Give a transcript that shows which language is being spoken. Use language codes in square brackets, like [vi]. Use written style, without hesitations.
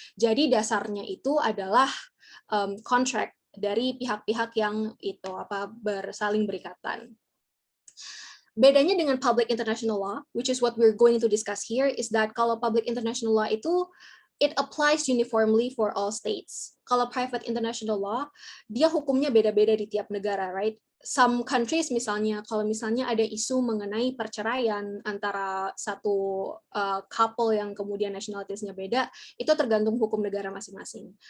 [id] Jadi dasarnya itu adalah contract dari pihak-pihak yang itu saling berikatan. Bedanya dengan [en] public international law, which is what we're going to discuss here, is that kalau public international law itu it applies uniformly for all states. [id] Kalau private international law, dia hukumnya beda-beda di tiap negara, right? [en] Some countries [id] misalnya, kalau misalnya ada isu mengenai perceraian antara satu couple yang kemudian nationalities-nya beda, itu tergantung hukum negara masing-masing.